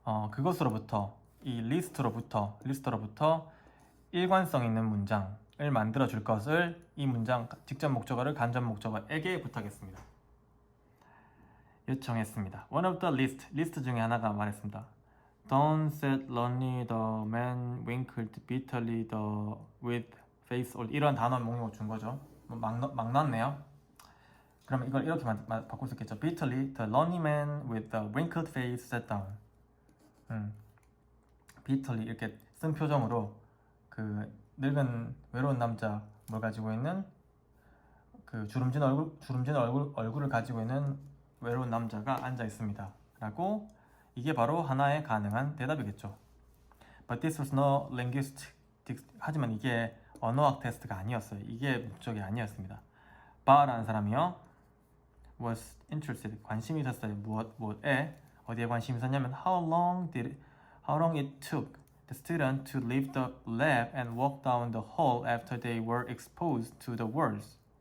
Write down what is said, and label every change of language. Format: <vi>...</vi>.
<ko>그것으로부터 이 리스트로부터 일관성 있는 문장을 만들어 줄 것을 이 문장 직접 목적어를 간접 목적어에게 부탁했습니다. 요청했습니다.</ko> <en>One of the</en> <ko>리스트 중에 하나가 말했습니다.</ko> <en>Don't said lonely the man winkled bitterly with face</en> <ko>이런 단어 목록을 준 거죠. 막 넣었네요. 그러면 이걸 이렇게 바꿀 수 있겠죠.</ko> <en>Bitterly the lonely man with the wrinkled face sat down.</en> <ko>bitterly 이렇게 쓴 표정으로 그 늙은 외로운 남자 뭘 가지고 있는 그 주름진 얼굴을 가지고 있는 외로운 남자가 앉아 있습니다. 라고 이게 바로 하나의 가능한 대답이겠죠.</ko> <en>But this was no linguistic.</en> <ko>하지만 이게 언어학 테스트가 아니었어요. 이게 목적이 아니었습니다. 바라는 사람이요</ko> <en>was interested.</en> <ko>관심이 있었어요. 무엇에 어디에 관심이 있었냐면</ko> <en>how long it took the student to leave the lab and walk down the hall after they were exposed to the words.</en>